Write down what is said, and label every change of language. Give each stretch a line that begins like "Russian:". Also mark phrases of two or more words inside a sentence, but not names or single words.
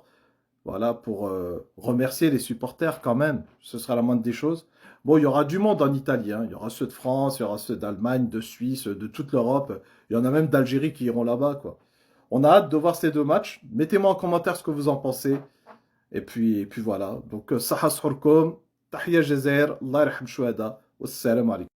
French: Voilà, pour remercier les supporters quand même. Ce sera la moindre des choses. Bon, il y aura du monde en Italie. Hein. Il y aura ceux de France, il y aura ceux d'Allemagne, de Suisse, de toute l'Europe. Il y en a même d'Algérie qui iront là-bas, quoi. On a hâte de voir ces deux matchs. Mettez-moi en commentaire ce que vous en pensez. Et puis voilà. Donc,
Arabic: صحة فطوركم، تحيا الجزائر، الله يرحم الشهداء، والسلام عليكم.